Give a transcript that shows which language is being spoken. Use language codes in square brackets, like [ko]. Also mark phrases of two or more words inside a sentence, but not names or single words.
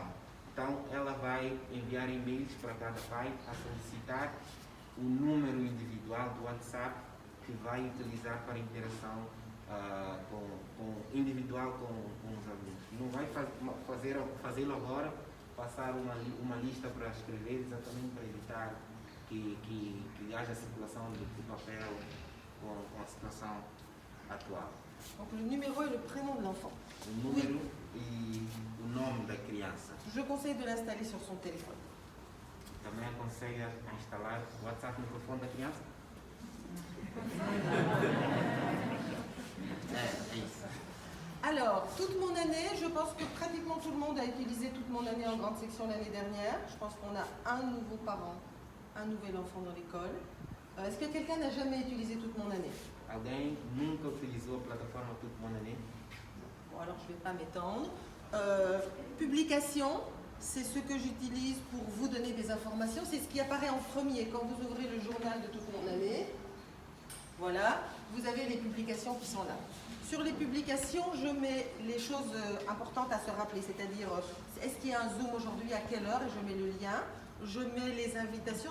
[pt] Então ela vai enviar e-mails para cada pai a solicitar o número individual do WhatsApp que vai utilizar para interação individual com os alunos. Não vai fazê-lo agora, passar uma lista para escrever, exatamente para evitar que haja circulação de papel com a situação atual. [fr] Donc le numéro et le prénom de l'enfant. [pt] O número e o nome da criança. [fr] Je conseille de l'installer sur son téléphone. [pt] Também aconselha a instalar o WhatsApp no telefone da criança? É isso. [fr] Alors, toute mon année, je pense que pratiquement tout le monde a utilisé toute mon année en grande section l'année dernière. Je pense qu'on a un nouveau parent, un nouvel enfant dans l'école. Est-ce que quelqu'un n'a jamais utilisé toute mon année? [pt] Alguém nunca utilizou a plataforma Tutmonanê? [fr] Bon, alors je ne vais pas m'étendre. Publication, c'est ce que j'utilise pour vous donner des informations. C'est ce qui apparaît en premier quand vous ouvrez le journal de toute mon année. Voilà. vous avez les publications qui sont là. Sur les publications, je mets les choses importantes à se rappeler, c'est-à-dire est-ce qu'il y a un Zoom aujourd'hui, à quelle heure, et je mets le lien, je mets les invitations.